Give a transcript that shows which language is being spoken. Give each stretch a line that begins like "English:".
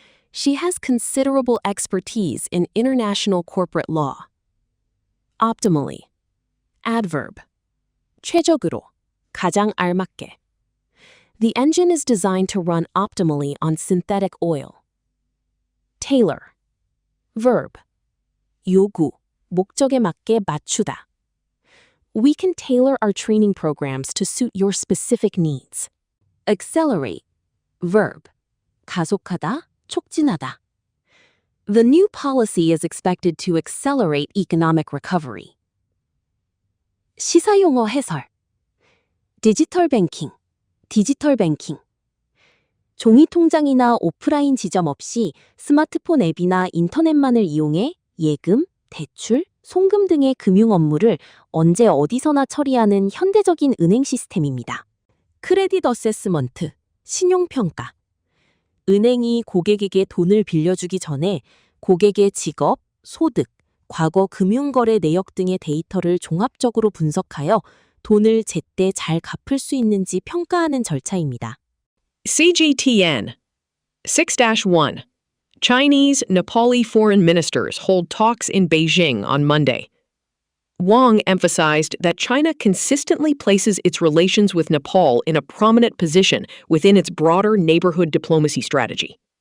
English: She has considerable expertise in international corporate law. Optimally. Adverb.
Korean: 최적으로, 가장 알맞게.
English: The engine is designed to run optimally on synthetic oil. Tailor. Verb.
Korean: 요구, 목적에 맞게 맞추다.
English: We can tailor our training programs to suit your specific needs. Accelerate. Verb.
Korean: 가속하다, 촉진하다.
English: The new policy is expected to accelerate economic recovery.
Korean: 시사용어 해설. 디지털 뱅킹, 디지털 뱅킹. 종이 통장이나 오프라인 지점 없이 스마트폰 앱이나 인터넷만을 이용해 예금, 대출, 송금 등의 금융 업무를 언제 어디서나 처리하는 현대적인 은행 시스템입니다. 크레딧 어세스먼트, 신용평가. 은행이 고객에게 돈을 빌려주기 전에 고객의 직업, 소득, 과거 금융거래 내역 등의 데이터를 종합적으로 분석하여 돈을 제때 잘 갚을 수 있는지 평가하는 절차입니다.
English: CGTN 6-1. Chinese, Nepali foreign ministers hold talks in Beijing on Monday. Wang emphasized that China consistently places its relations with Nepal in a prominent position within its broader neighborhood diplomacy strategy.